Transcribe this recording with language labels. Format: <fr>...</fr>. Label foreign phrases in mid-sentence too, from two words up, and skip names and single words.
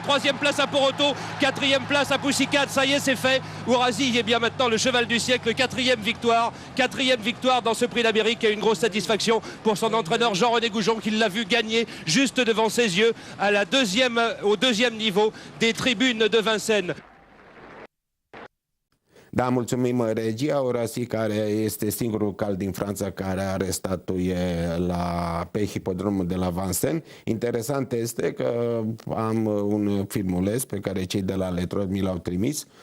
<fr>Troisième place à Poroto, quatrième place à Poussicat. Ça y est, c'est fait. Ourasi est bien maintenant le cheval du siècle. Quatrième victoire dans ce prix d'Amérique, et une grosse satisfaction pour son entraîneur Jean-René Goujon, qui l'a vu gagner juste devant ses yeux au deuxième niveau des tribunes de Vincennes.</fr> <ro>Da, mulțumim regia. Ourasi, care este singurul cal din Franța care are statuie pe hipodromul de la Vincennes. Interesant este că am un filmuleț pe care cei de la Letrod mi l-au trimis.</ro>